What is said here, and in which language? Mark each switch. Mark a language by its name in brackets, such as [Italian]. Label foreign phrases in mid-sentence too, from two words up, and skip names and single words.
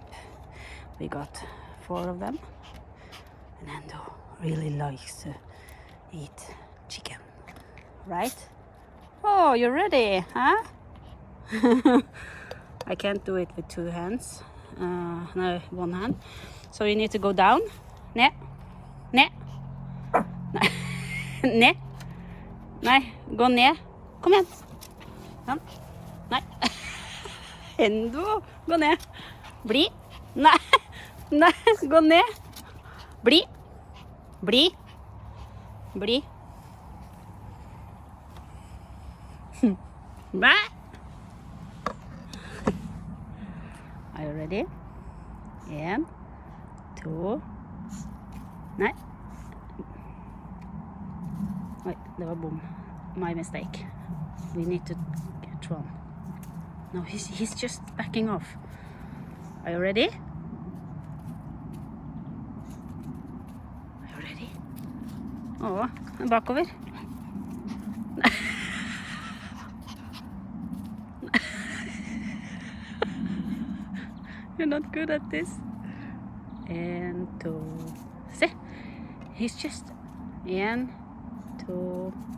[English] We got 4 of them, and Hendo really likes to eat chicken, right? Oh, you're ready, huh? I can't do it with 2 hands, no, 1 hand. So you need to go down. [Norwegian] Ned. Ned. Ned. Nei, gå ned. Kom igjen. Sånn. Nei. Hendo, gå ned. Bli. Nei. Nei, gå ned. Bli. Bli. Bli. Bæ. [English] Are you ready? 1, 2. [Norwegian] Nei. Oi, det var bom. [English] My mistake. We need to catch one. No, he's just backing off. Are you ready? Are you ready? [Norwegian] Å, bakover. [English] You're not good at this. 1, 2. See? He's just 1, 2.